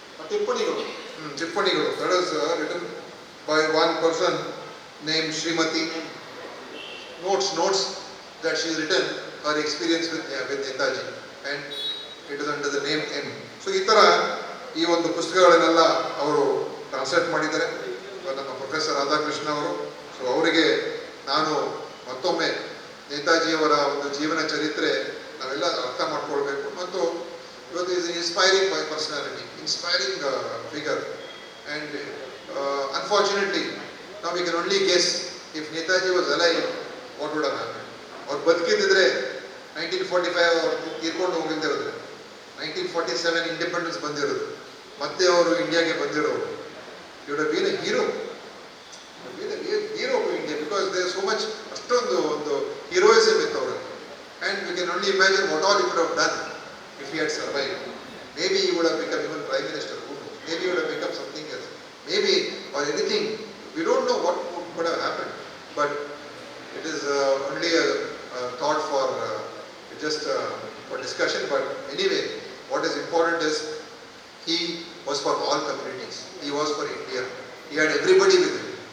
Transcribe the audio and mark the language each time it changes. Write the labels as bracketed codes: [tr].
[en] Tippanigalu. That is written by one person named Srimati. Notes that she has written her experience with Netaji, and it is under the name M. [kn] So ಈ ಒಂದು ಪುಸ್ತಕಗಳನ್ನೆಲ್ಲ ಅವರು translate ಮಾಡಿದ್ದಾರೆ ನಮ್ಮ professor Radhakrishna ಅವರು. So ಅವರಿಗೆ ನಾನು ಮತ್ತೊಮ್ಮೆ ನೇತಾಜಿಯವರ ಒಂದು ಜೀವನ ಚರಿತ್ರೆ ನಾವೆಲ್ಲ ಅರ್ಥ ಮಾಡ್ಕೊಳ್ಬೇಕು. ಮತ್ತು ಇವತ್ತು [en] Is inspiring by personality, inspiring figure. And unfortunately [kn] ನಾವು [en] We can only guess if Netaji was alive what would have happen. [kn] ಅವ್ರು ಬದುಕಿದ್ದಿದ್ರೆ 1945 ಅವ್ರು ತೀರ್ಕೊಂಡು ಹೋಗಿದ್ದಿರೋದು, 1947 ಇಂಡಿಪೆಂಡೆನ್ಸ್ ಬಂದಿರೋದು, ಮತ್ತೆ ಅವರು ಇಂಡಿಯಾಗೆ ಬಂದಿರೋರು. [en] you would have been a hero, hero to India, because there so much, [kn] ಅಷ್ಟೊಂದು ಒಂದು heroism ಇತ್ತು ಅವರಲ್ಲಿ. [en] And we can only imagine what all you would have done if he had survive. Maybe you would have become even prime minister, maybe you would have become something else, maybe or anything. We don't know what could have happened, but it is only a thought for just for discussion. But anyway, what is important is he was for all communities. He was for India. He had everybody with him.